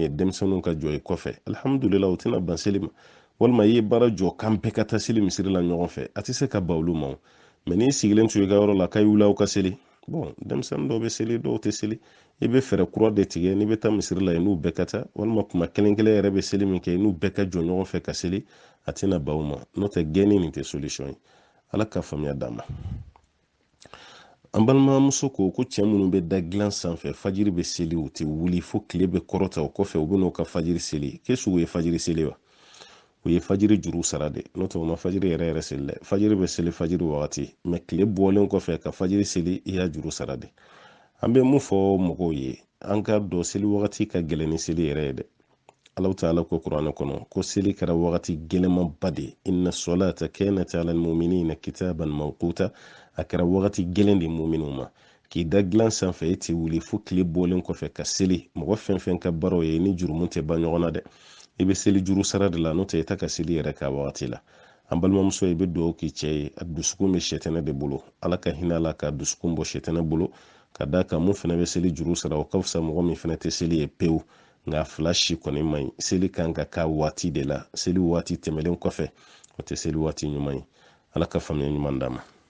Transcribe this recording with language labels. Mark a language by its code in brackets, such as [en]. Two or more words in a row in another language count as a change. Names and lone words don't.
[bm] ye denmisɛnninw ka jɔ i kɔfɛ alihamudulila o tɛna ban seli ma walima i ye baara jɔ k'an bɛɛ ka taa seli misiri la ɲɔgɔn fɛ a tɛ se ka ban olu ma mɛ n'i sigilen to i ka yɔrɔ la k'a wuli aw ka seli bon denmisɛnnin dɔw bɛ seli dɔw tɛ seli i bɛ fɛɛrɛ kura de tigɛ n'i bɛ taa misiri la n'u bɛɛ ka taa walima kuma kelen kelen yɛrɛ bɛ seli min kɛ n'u bɛɛ ka jɔ ɲɔgɔn fɛ ka seli a tɛna baw ma n'o tɛ gɛnni nin tɛ solution ye ala ka faamuya d'a ma an balimamuso ko cɛ minnu bɛ da dilan sanfɛ fajiri bɛ seli u tɛ wuli fo tile bɛ kɔrɔta o kɔfɛ u bɛ n'u ka fajiri seli qu'est-ce u ye fajiri seli wa u ye fajiri juru sara de n'o tɛ u ma fajiri yɛrɛ seli dɛ fajiri bɛ seli fajiri wagati mɛ tile bɔlen kɔfɛ ka fajiri seli i y'a juru sara de an bɛ mun fɔ mɔgɔw ye an ka dɔn seli wagati ka gɛlɛn ni seli yɛrɛ ye dɛ [ar] الله تعالى [bm] ko kuranɛ kɔnɔ ko seli kɛra wagati gɛlɛnmanba de [ar] إن الصلاة كانت على المؤمنين كتابا موقوتا [bm] a kɛra wagati gɛlɛn de mu'minu ma k'i da dilan sanfɛ e tɛ wuli fo tile bɔlen kɔfɛ ka seli mɔgɔ fɛn fɛn ka baaraw ye ni jurumu tɛ ban ɲɔgɔn na dɛ i bɛ seli juru sara de la n'o tɛ i ta ka seli yɛrɛ k'a wagati la an balimamuso i bɛ dugawu k'i cɛ ye a dusukun bɛ sɛtɛnɛ de bolo ala ka hinɛ la ka dusukun bɔ sɛtɛnɛ bolo ka da kan mun fana bɛ seli juru sara o ka fisa mɔgɔ min fana tɛ seli ye pewu nka fila si kɔni man ɲi seli kan ka k'a waati de la seli waati tɛmɛlen kɔfɛ o tɛ seli waati ɲuman ye ala ka faamuya ɲuman d'a ma